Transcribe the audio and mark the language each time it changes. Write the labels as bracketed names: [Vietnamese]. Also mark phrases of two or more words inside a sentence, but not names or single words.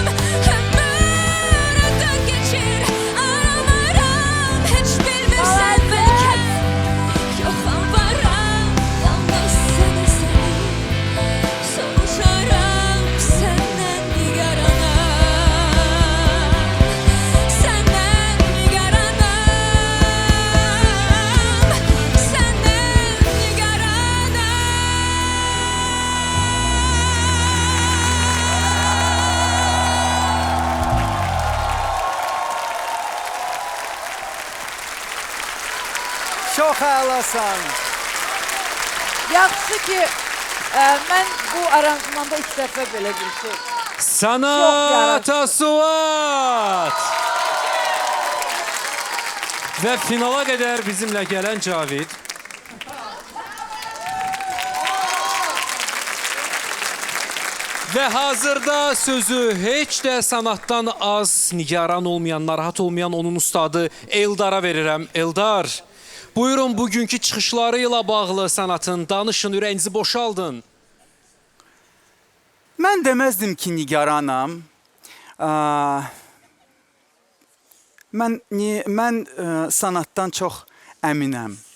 [Azerbaijani] Ömür ötür geçir, aram aram, hiç bilmirsen belki yoxum varam, yalnız seni soruşaram senden nigaranam. Senden nigaranam, senden nigaranam. Çox əlasan. Yaxşı ki, mən bu aranjmanda ilk dəfə belə bir şey. Sanata Suat! [Turkish] Ve finala kadar bizimle gelen Cavid. [Azerbaijani] Ve hazırda sözü hiç de sanattan az nigaran olmayan, narahat olmayan onun ustadı Eldar'a verirəm. Eldar, buyurun bugünkü çıxışlarıyla bağlı sanatın, danışın, ürəyinizi boşaldın. Mən deməzdim ki, nigaranam. Mən sanatdan çox əminəm.